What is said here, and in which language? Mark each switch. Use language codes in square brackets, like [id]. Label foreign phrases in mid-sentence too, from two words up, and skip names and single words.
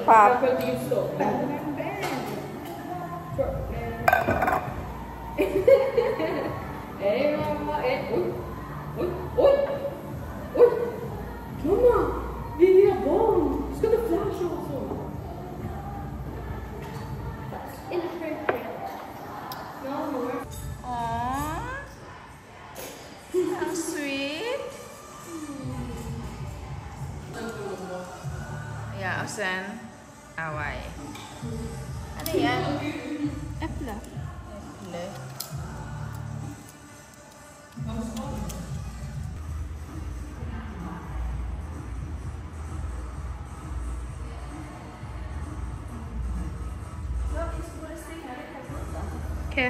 [sv] Jag får inte just stå. Hej mamma. Oj. Oj. Oj. Oj. Mamma. Vi är barn. Ska du flasha också? [en] Inappropriate. No more. Aww. How sweet. [sv] Ja, och sen Hawaii. [tl] Ano yan? [sv] Äpple. Äpple. [en] Okay.